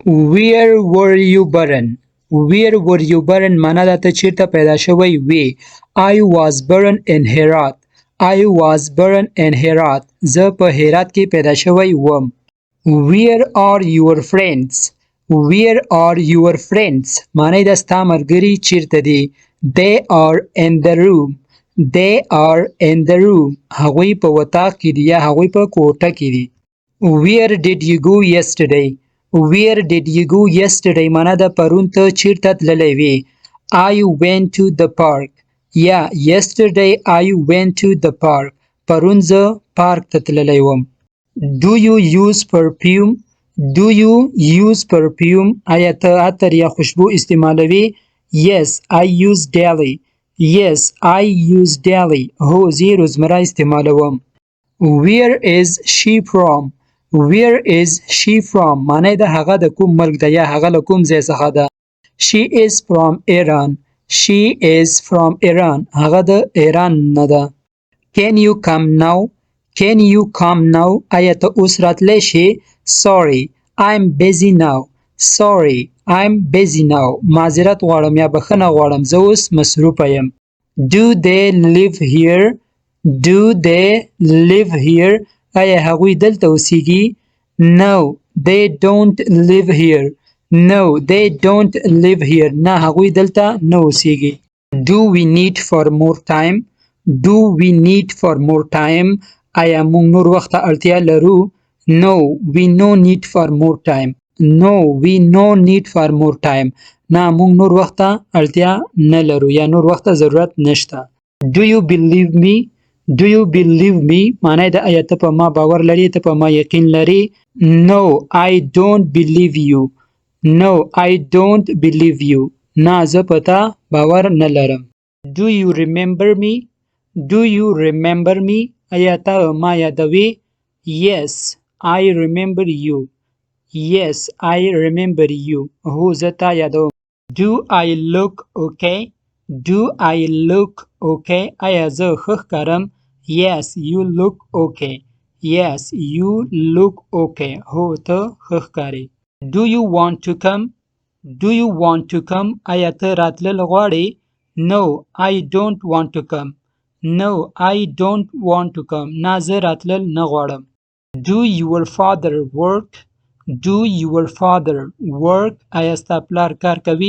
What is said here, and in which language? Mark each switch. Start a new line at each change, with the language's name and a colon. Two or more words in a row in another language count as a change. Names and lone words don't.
English: Where were you born? Where were you born
Pashto: معنا دا ته چیرته پیدا شوی وی.
English: I was born in Herat. I was born in Herat.
Pashto: زه په هرات کې پیدا شوی وم.
English: Where are your friends? Where are your friends
Pashto: معنی دا ستا ملګري چیرته دي.
English: They are in the room. They are in the room.
Pashto: هغوی په وطاق کې دي یا هغوی په کوټه کې دي.
English: Where did you go yesterday? Where did you go yesterday
Pashto: معنا دا پرون ته چیرته تللی وې.
English: I went to the park. یا yesterday I went to the park.
Pashto: پرون زه پارک ته تللی وم.
English: Do you use perfume? Do you use perfume
Pashto: آیا ته عطر یا خوشبو استعمالوي.
English: Yes I use daily. Yes I use daily.
Pashto: هو زه روزمره استعمالوم.
English: Where is she from? Where is she from
Pashto: معنی دا هغه د کوم ملک ده یا هغه له کوم ځای څخه ده.
English: She is from Iran. She is from Iran.
Pashto: هغه د ایران نه ده.
English: Can you come now? Can you come now
Pashto: آیا ته اوس راتلی شې.
English: Sorry I'm busy now. Sorry I'm busy now
Pashto: معذرت غواړم یا بخښنه غواړم زه اوس مصروفه یم.
English: Do they live here? Do they live here
Pashto: آیا هغوی دلته اوسیږي.
English: No they don't live here. No they don't live here
Pashto: نه هغوی دلته نه اوسیږي.
English: Do we need for more time? Do we need for more time
Pashto: آیا موږ نور وخت ته اړتیا لرو.
English: No we no need for more time. No we no need for more time
Pashto: نه موږ نور وخت ته اړتیا نه لرو یا نور وخت ته ضرورت نشته.
English: Do you believe me? Do you believe me
Pashto: معنی دا آیا ته په ما باور لري ته په ما یقین لري.
English: No I don't believe you. No I don't believe you
Pashto: نه زه په تا باور نه لرم.
English: Do you remember me? Do you remember me
Pashto: آیا ته ما یادوي.
English: Yes I remember you. Yes I remember you
Pashto: هو زه تا یادوم.
English: Do I look okay? Do I look okay
Pashto: آیا زه ښه ښکارم.
English: Yes you look okay. Yes you look okay
Pashto: هو ته ښه ښکارې.
English: Do you want to come? Do you want to come
Pashto: آیا ته راتلل غواړې.
English: No I don't want to come. No I don't want to come
Pashto: نه زه راتلل نه غواړم.
English: Do your father work? Do your father work
Pashto: آیا ستا پلار کار کوي.